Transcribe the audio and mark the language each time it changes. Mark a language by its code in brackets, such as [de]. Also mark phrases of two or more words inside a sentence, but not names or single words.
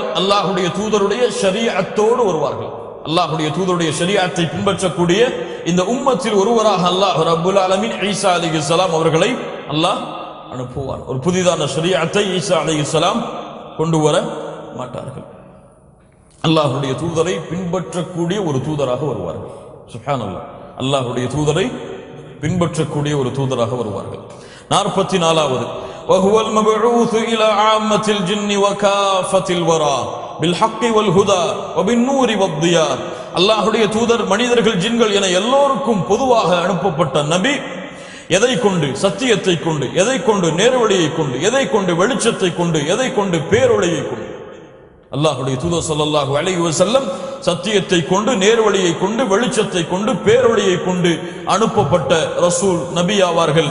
[ta] அல்லாஹ்வுடைய தூதருடைய ஷரீஅத்தோடு வருவார்கள். அல்லாஹ்வுடைய தூதருடைய ஷரீஅத்தை பின்பற்றக்கூடிய இந்த உம்மத்தில் ஒருவராக [ar] الله رب العالمين عيسى عليه السلام [ta] அவர்களை அல்லாஹ் அனுப்புவார். ஒரு புதிதான ஷரீஅத்தை [ar] عيسى عليه السلام [ta] கொண்டு வர மாட்டார்கள். அல்லாஹ்வுடைய தூதரை பின்பற்றக்கூடிய ஒரு தூதராக வருவார்கள். சுப்ஹானல்லாஹ். அல்லாஹ்வுடைய தூதரை பின்பற்றக்கூடிய ஒரு தூதராக வருவார்கள். [ar] 44வது وهو المبعوث إلى عامة الجن وكافة الورى بالحق والهدى وبالنور والضياء. [ta] அல்லாஹ்வுடைய தூதர் மனிதர்கள் ஜின்கள் என எல்லோருக்கும் பொதுவாக அனுப்பப்பட்ட நபி. எதை கொண்டு? சத்தியத்தை கொண்டு. எதை கொண்டு? நேர்வழியை கொண்டு. எதை கொண்டு? வெளிச்சத்தை கொண்டு. எதை கொண்டு? பேரொளியை கொண்டு. அல்லாஹ்வுடைய தூதர் [ar] صلى الله عليه وسلم [ta] சத்தியத்தை கொண்டு, நேர்வழியை கொண்டு, வெளிச்சத்தை கொண்டு, பேரொளியை கொண்டு அனுப்பப்பட்ட ரசூல் நபி ஆவார்கள்.